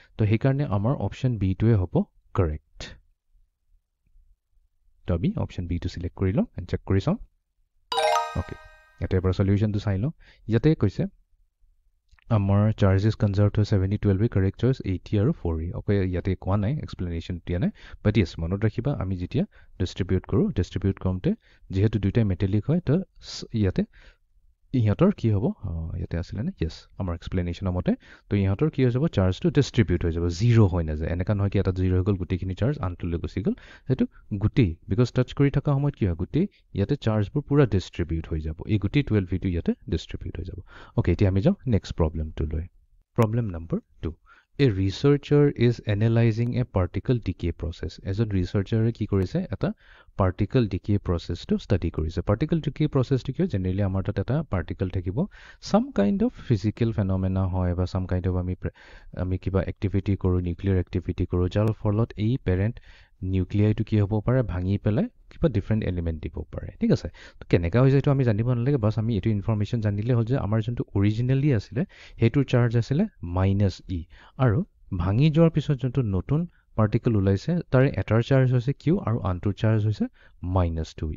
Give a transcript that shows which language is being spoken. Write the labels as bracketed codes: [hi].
[as] তো সেইকাৰণে আমাৰ অপচন বি টোৱে হ'ব কাৰেক্ট। তো আমি অপচন বি টো সিলেক্ট কৰি লওঁ এণ্ড চেক কৰি চাওঁ। ওকে, ইয়াতে পৰা সলিউশনটো চাই লওঁ। ইয়াতে কৈছে আমাৰ চাৰ্জেছ কনজাৰ্ভড হয় 70 12e, কাৰেক্ট চইচ 80 আৰু 4e। ওকে, ইয়াতে কোৱা নাই, এক্সপ্লেনেশ্যন দিয়া নাই। বাট ইয়েছ, মনত ৰাখিবা আমি যেতিয়া ডিস্ট্ৰিবিউট কৰোঁতে যিহেতু দুইটাই মেটালিক হয়, তো ইয়াতে ইহঁতৰ কি হ'ব? ইয়াতে আছিলে নে? ইয়েছ, আমাৰ এক্সপ্লেনেশ্যনৰ মতে তো ইহঁতৰ কি হৈ যাব? চাৰ্জটো ডিস্ট্ৰিবিউট হৈ যাব, 0 হৈ নাযায়। এনেকা নহয় কি এটা 0 হৈ গ'ল, গোটেইখিনি চাৰ্জ আনটোলৈ গুচি গ'ল। সেইটো গোটেই, বিকজ টাচ কৰি থকা সময়ত কি হয়, গোটেই ইয়াতে চাৰ্জবোৰ পুৰা ডিস্ট্ৰিবিউট হৈ যাব। এই গোটেই 12e টো ইয়াতে ডিস্ট্ৰিবিউট হৈ যাব। ওকে, এতিয়া আমি যাওঁ next প্ৰব্লেমটোলৈ। Problem number 2. [en] A researcher is analyzing a particle decay process. [as] এজন ৰিচাৰ্চাৰে কি কৰিছে? এটা [en] particle decay process to study [as] কৰিছে। [en] particle decay process to [as] কি হয়? জেনেৰেলি আমাৰ তাত এটা particle থাকিব, [en] some kind of physical phenomena [as] হয় বা [en] some kind of [as] আমি কিবা activity কৰো, [en] nuclear activity [as] কৰো, যাৰ ফলত এই parent নিউক্লিয়াইটো কি হ'ব পাৰে? ভাঙি পেলাই কিবা ডিফাৰেণ্ট এলিমেণ্ট দিব পাৰে। ঠিক আছে, তো কেনেকা হৈছে এইটো আমি জানিব নালাগে, বাছ আমি এইটো ইনফৰমেশ্যন জানিলে হ'ল যে আমাৰ যোনটো অৰিজিনেলি আছিলে সেইটোৰ চাৰ্জ আছিলে -e, আৰু ভাঙি যোৱাৰ পিছত যোনটো নতুন পাৰ্টিকল ওলাইছে তাৰে এটাৰ চাৰ্জ হৈছে q আৰু আনটোৰ চাৰ্জ হৈছে -2।